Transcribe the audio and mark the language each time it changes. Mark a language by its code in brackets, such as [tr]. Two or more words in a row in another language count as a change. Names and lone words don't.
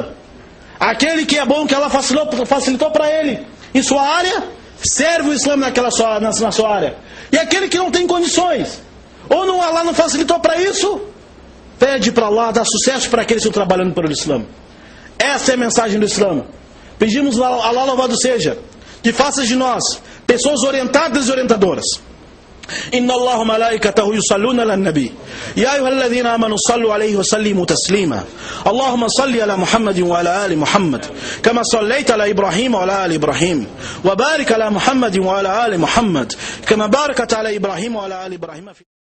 [pt] Aquele que é bom, que ela facilitou para ele em sua área, serve o Islã na sua área. E aquele que não tem condições, ou não, Allah não facilitou para isso, pede para Allah dar sucesso para aqueles que estão trabalhando pelo Islã. Essa é a mensagem do Islã. Pedimos a Allah louvado seja, que faça de nós pessoas orientadas e orientadoras. [ar] إن الله ملائكته يصلون على النبي يا أيها الذين آمنوا صلوا عليه وسلموا تسليما اللهم صل على محمد وعلى آل محمد كما صليت على إبراهيم وعلى آل إبراهيم وبارك على محمد وعلى آل محمد كما باركت على إبراهيم وعلى آل إبراهيم